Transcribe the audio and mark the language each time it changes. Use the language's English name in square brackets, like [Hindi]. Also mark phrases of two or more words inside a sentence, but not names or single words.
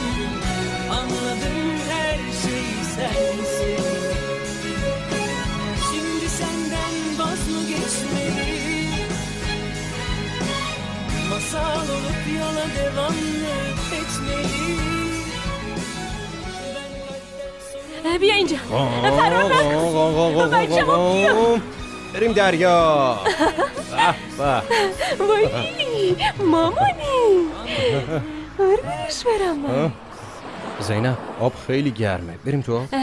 [Turkish] Anladım her şey sensin. Şimdi senden vaz mı geçmeli? Masal olup yola devam mı etmeli? [Persian] بیا اینجا فرار نکن بچه ها بیا بریم دریا وای مامانی قربونش برم من. زینب آب خیلی گرمه، بریم تو آب.